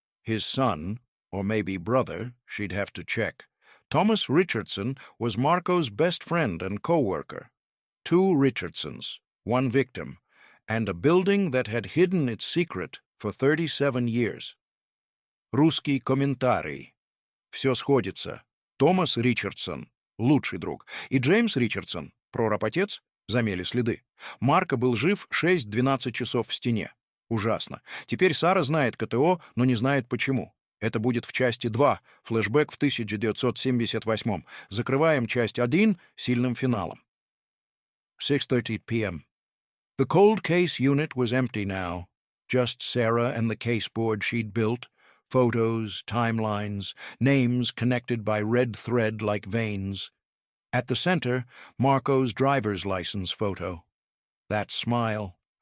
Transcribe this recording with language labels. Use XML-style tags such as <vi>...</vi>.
<en>His son, or maybe brother, she'd have to check, Thomas Richardson, was Marco's best friend and co-worker. 2 Richardsons, 1 victim, and a building that had hidden its secret for 37 years.</en> <ru>Русский комментарий. Все сходится. Томас Ричардсон, лучший друг, и Джеймс Ричардсон, прораб-отец, замели следы. Марко был жив 6-12 часов в стене. Ужасно. Теперь Сара знает КТО, но не знает почему. Это будет в части 2, флешбэк в 1978. Закрываем часть 1 сильным финалом.</ru> <en>6:30 p.m. The cold case unit was empty now. Just Sarah and the caseboard she'd built, photos, timelines, names connected by red thread like veins. At the center, Marco's driver's license photo. That smile.</en>